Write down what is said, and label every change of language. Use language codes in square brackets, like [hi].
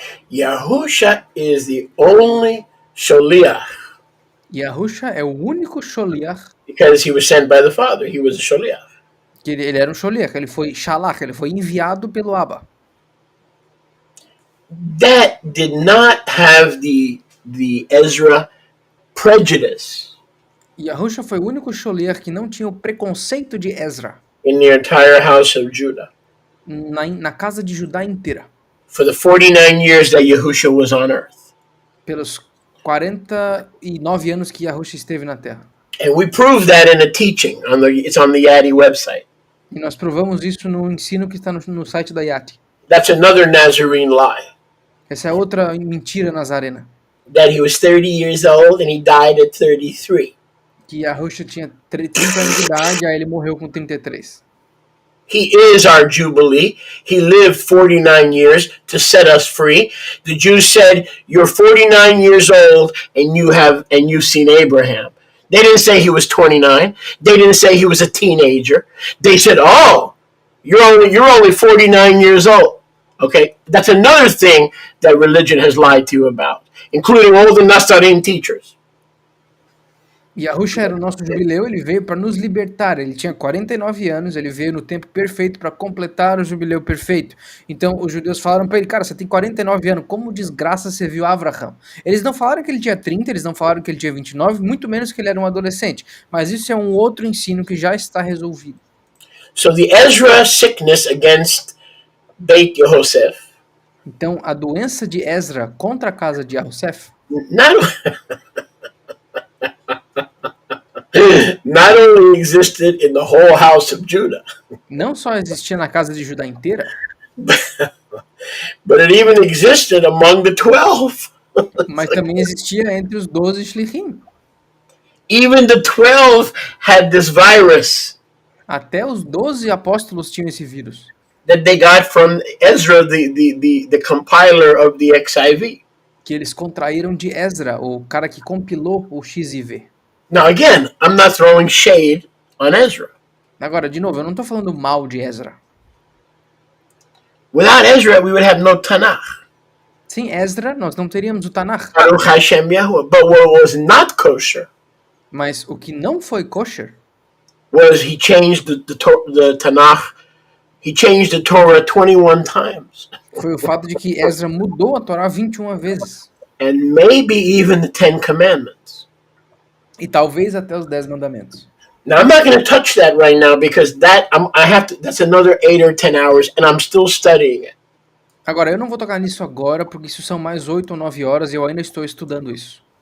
[en] Yahusha is the only Sholiach. [pt] Yahusha é o único Sholiach. [en] Because he was sent by the Father. He was a Sholiach. [pt] Que ele era um Sholiach, ele foi Shalach, ele foi enviado pelo Abba. [en] That did not have the Ezra prejudice. [pt] Yahusha foi o único Sholiach que não tinha o preconceito de Ezra. [en] In the entire house of Judah. [pt] Na casa de Judá inteira. [en] For the 49 years that Yahusha was on earth. [pt] Pelos 49 anos que Yahusha esteve na Terra. [en] And we prove that in a teaching. It's on the Yadi website. [pt] E nós provamos isso no ensino que está no site da Yati. [en] That's another Nazarene lie. [pt] Essa é outra mentira nazarena. [en] That he was 30 years old and he died at 33. [pt] Que Yahusha tinha 30 anos de idade, aí ele morreu com 33. [en] He is our Jubilee. He lived 49 years to set us free. The Jews said, "You're 49 years old and you've seen Abraham." They didn't say he was 29. They didn't say he was a teenager. They said, "Oh, you're only 49 years old." Okay, that's another thing that religion has lied to you about, including all the Nazarim teachers. [pt] Yahusha era o nosso jubileu, ele veio para nos libertar. Ele tinha 49 anos, ele veio no tempo perfeito para completar o jubileu perfeito. Então os judeus falaram para ele, cara, você tem 49 anos, como desgraça você viu Avraham? Eles não falaram que ele tinha 30, eles não falaram que ele tinha 29, muito menos que ele era um adolescente. Mas isso é um outro ensino que já está resolvido. [en] So the Ezra sickness against Beit Yosef. [pt] Então a doença de Ezra contra a casa de Yosef [en] not only existed in the whole house of Judah. [pt] Não só existia na casa de Judá inteira, [en] but it even existed among the 12. [pt] mas também existia entre os 12 shlichim. [en] Even the 12 had this virus. [pt] Até os 12 apóstolos tinham esse vírus. [en] That they got from Ezra, the compiler of the XIV. [pt] Que eles contraíram de Ezra, o cara que compilou o XIV. [en] Now again, I'm not throwing shade on Ezra. [pt] Agora, de novo, eu não estou falando mal de Ezra. [en] Without Ezra, we would have no Tanakh. [pt] Sem Ezra, nós não teríamos o Tanakh. [he] Baruch Hashem Yahuwah. [en] But what was not kosher, [pt] mas o que não foi kosher, [en] was he changed the Tanakh. He changed the Torah 21 times. [pt] Foi o fato de que Ezra mudou a Torá 21 vezes. [en] And maybe even the 10 Commandments. [pt] E talvez até os 10 mandamentos. [en] Now I'm not going to touch that right now because that's another 8 or 10 hours and I'm still studying it. [pt] Agora, eu não vou tocar nisso agora porque isso são mais 8 ou 9 horas e eu ainda estou estudando isso.